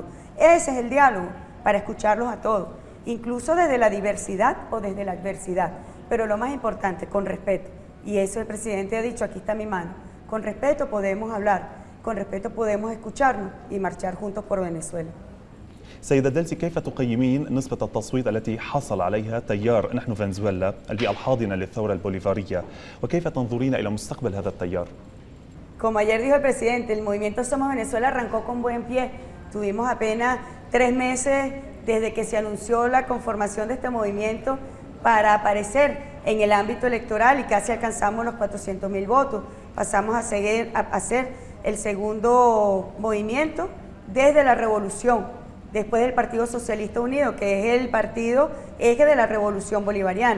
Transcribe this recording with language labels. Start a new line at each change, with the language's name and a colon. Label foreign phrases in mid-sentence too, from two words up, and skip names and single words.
Spanish: Ese es el diálogo, para escucharlos a todos, incluso desde la diversidad o desde la adversidad, pero lo más importante, con respeto. Y eso el presidente ha dicho, aquí está mi mano. Con respeto podemos hablar, con respeto podemos escucharnos y marchar juntos por Venezuela.
Arabic: سيدة ديلسي، كيف تقيمين نسبة التصويت التي حصل عليها تيار نحن فنزويلا البيئة الحاضنة للثورة البوليفارية، وكيف تنظرين إلى مستقبل هذا التيار؟
Spanish: Como ayer dijo el presidente, el movimiento Somos Venezuela arrancó con buen pie. Tuvimos apenas 3 meses desde que se anunció la conformación de este movimiento para aparecer en el ámbito electoral y casi alcanzamos los 400.000 votos. Pasamos a ser el segundo movimiento desde la revolución, después del Partido Socialista Unido, que es el partido eje de la revolución bolivariana.